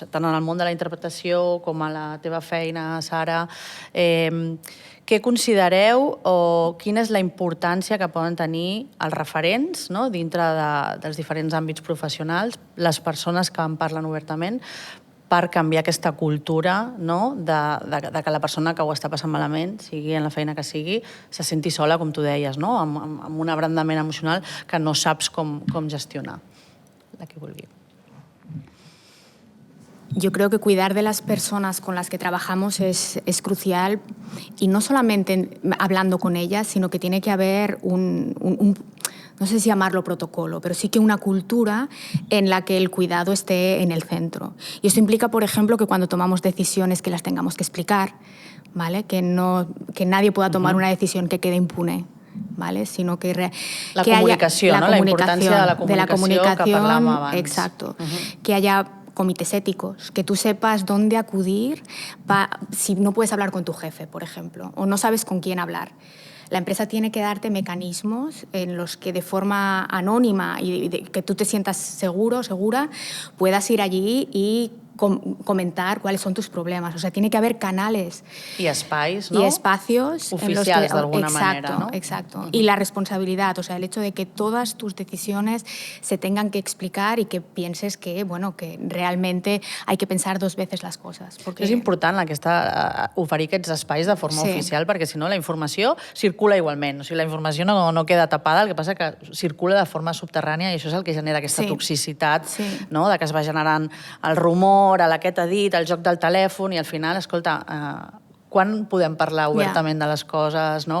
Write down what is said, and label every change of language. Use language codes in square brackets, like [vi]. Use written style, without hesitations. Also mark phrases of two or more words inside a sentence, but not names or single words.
[ca] Tant en el món de la interpretació com a la teva feina, Sara, què considereu o quina és la importància que poden tenir els referents dintre dels diferents àmbits professionals, les persones que en parlen obertament, per canviar aquesta cultura de que la persona que ho està passant malament, sigui en la feina que sigui, se senti sola, com tu deies, amb un abrandament emocional que no saps com gestionar. La que vulgui. [es] Yo creo que cuidar de las personas con las que trabajamos es crucial, y no solamente hablando con ellas, sino que tiene que haber no sé si llamarlo protocolo, pero sí que una cultura en la que el cuidado esté en el centro. Y eso implica, por ejemplo, que cuando tomamos decisiones que las tengamos que explicar, ¿vale? Que nadie pueda tomar una decisión que quede impune, ¿vale? Sino que la comunicación, ¿no? La importancia de la comunicación [ca] que parlàvem abans. [es] Exacto. Que haya comités éticos, que tú sepas dónde acudir si no puedes hablar con tu jefe, por ejemplo, o no sabes con quién hablar. La empresa tiene que darte mecanismos en los que de forma anónima y que tú te sientas seguro, segura, puedas ir allí y comentar cuáles son tus problemas. O sea, tiene que haber canales. [ca] Y espais, ¿no? [es] Y espacios. Oficiales, de alguna manera, ¿no? Exacto. Y la responsabilidad, o sea, el hecho de que todas tus decisiones se tengan que explicar y que pienses que realmente hay que pensar dos veces las cosas. Porque... [ca] És important oferir aquests espais de forma oficial, perquè si no la informació circula igualment. O sigui, la informació no queda tapada, el que passa que circula de forma subterrània, i això és el que genera aquesta toxicitat, no? De que es va generant el rumor, aquest ha dit, el joc del telèfon, i al final, escolta, quan podem parlar obertament de les coses, no?